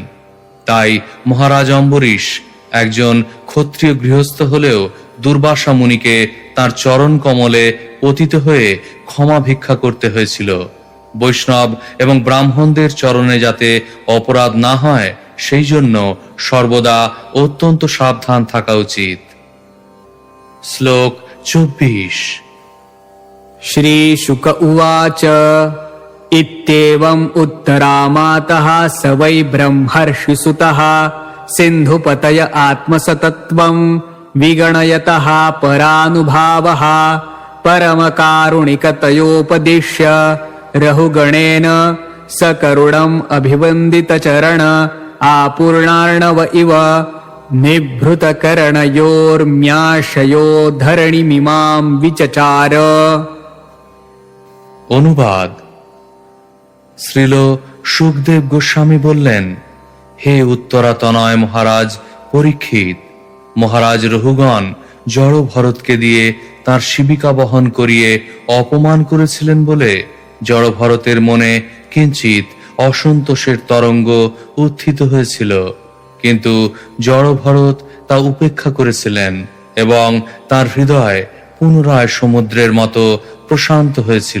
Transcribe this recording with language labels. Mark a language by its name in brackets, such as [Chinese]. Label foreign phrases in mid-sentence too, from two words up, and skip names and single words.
[Bangla] তাই মহারাজ অম্বরীশ একজন ক্ষত্রিয় গৃহস্থ হলেও দুর্বাসা মুনিকে তার চরণ কমলে পতিত হয়ে ক্ষমা ভিক্ষা করতে হয়েছিল। বৈষ্ণব এবং ব্রাহ্মণদের চরণে যাতে অপরাধ না হয়, সেই জন্য সর্বদা অত্যন্ত সাবধান থাকা উচিত। শ্লোক 24। [Sanskrit] श्रीशुक उवाच इत्येवम् उत्तरामातः स वै ब्रह्मर्षिसुतः सिन्धुपतय आत्मसतत्वम् विगणयतः परानुभावः परमकारुणिकतयोपदिश्य रहुगणेन सकरुणम् अभिवन्दितचरण आपूर्णार्णव इव निभृतकरणयोर्म्याशयो धरणिमिमां विचचार। [Bangla] অনুবাদ। শ্রীল সুখদেব গোস্বামী বললেন, হে উত্তরাতনয় মহারাজ পরীক্ষিত, মহারাজ রহুগণ জড় ভরতকে দিয়ে তার শিবিকা বহন করিয়ে অপমান করেছিলেন বলে জড় ভরতের মনে কিঞ্চিত অসন্তোষের তরঙ্গ উত্থিত হয়েছিল, কিন্তু জড় ভরত তা উপেক্ষা করেছিলেন এবং তার হৃদয় পুনরায় সমুদ্রের মতো প্রশান্ত হয়েছিল।